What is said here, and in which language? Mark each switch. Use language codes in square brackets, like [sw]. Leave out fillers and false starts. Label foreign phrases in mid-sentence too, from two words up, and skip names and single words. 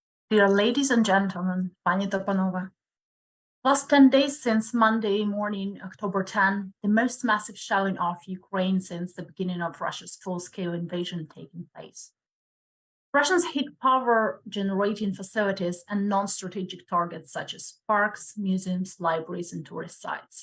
[en] Dear ladies and gentlemen, [uk] пані та панове, [en] last 10 days since Monday morning, October 10, the most massive shelling of Ukraine since the beginning of Russia's full-scale invasion taking place. Russians hit power-generating facilities and non-strategic targets such as parks, museums, libraries, and tourist sites.